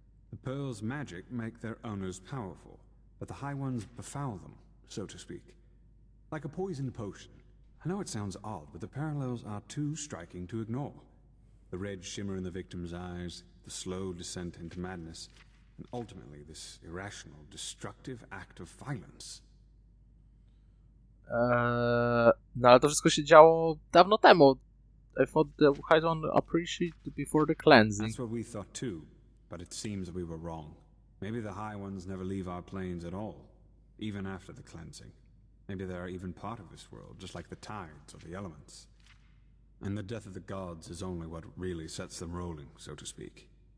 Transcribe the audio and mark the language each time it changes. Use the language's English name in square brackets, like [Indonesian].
[English] The pearls' magic make their owners powerful, but the High Ones befoul them, so to speak. Like a poisoned potion. I know it sounds odd, but the parallels are too striking to ignore. The red shimmer in the victim's eyes, the slow descent into madness, and ultimately this irrational, destructive act of violence. [Polish] No ale to wszystko się działo dawno temu. [English] I thought the High One appreciated before the cleansing. That's what we thought too, but it seems that we were wrong. Maybe the High Ones never leave our planes at all, even after the cleansing. Maybe they are even part of this world, just like the tides or the elements. And the death of the gods is only what really sets them rolling, so to speak.